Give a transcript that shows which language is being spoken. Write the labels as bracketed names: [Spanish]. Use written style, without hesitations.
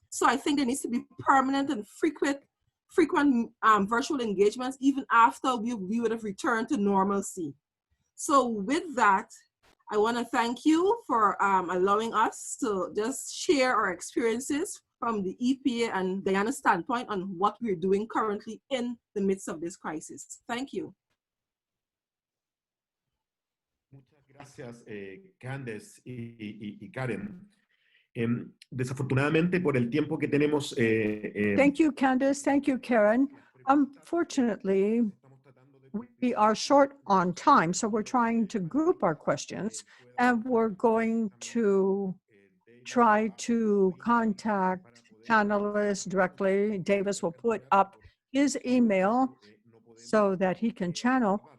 [English] So I think there needs to be permanent and frequent virtual engagements even after we would have returned to normalcy. So with that, I want to thank you for allowing us to just share our experiences from the EPA and Guyana standpoint on what we're doing currently in the midst of this crisis. Thank you. [Spanish] Muchas gracias, Candace y Karen. Desafortunadamente, por el tiempo que tenemos. [English] Thank you, Candace. Thank you, Karen. Unfortunately, we are short on time, so we're trying to group our questions, and we're going to try to contact panelists directly. Davis will put up his email so that he can channel